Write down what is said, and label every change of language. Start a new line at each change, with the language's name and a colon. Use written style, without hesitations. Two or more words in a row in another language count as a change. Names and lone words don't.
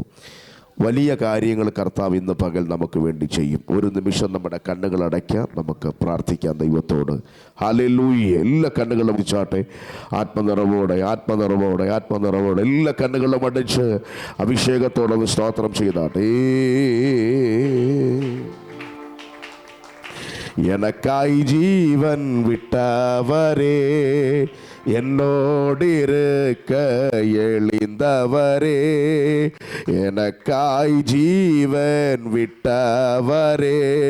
Malayalam: വലിയ കാര്യങ്ങൾ കർത്താവ് ഇന്ന് പകൽ നമുക്ക് വേണ്ടി ചെയ്യും. ഒരു നിമിഷം നമ്മുടെ കണ്ണുകൾ അടയ്ക്കാം, നമുക്ക് പ്രാർത്ഥിക്കാം ദൈവത്തോട്. ഹല്ലേലൂയ. എല്ലാ കണ്ണുകളും അടിച്ചാട്ടെ, ആത്മനിറവോടെ ആത്മനിറവോടെ ആത്മനിറവോടെ എല്ലാ കണ്ണുകളും അടിച്ച് അഭിഷേകത്തോടെ സ്തോത്രം ചെയ്താട്ടെ.
Tamil: எனக்காய் ஜீவன் விட்டவரே, என்னோடிருக்க எளிந்தவரே, எனக்காய் ஜீவன் விட்டவரே,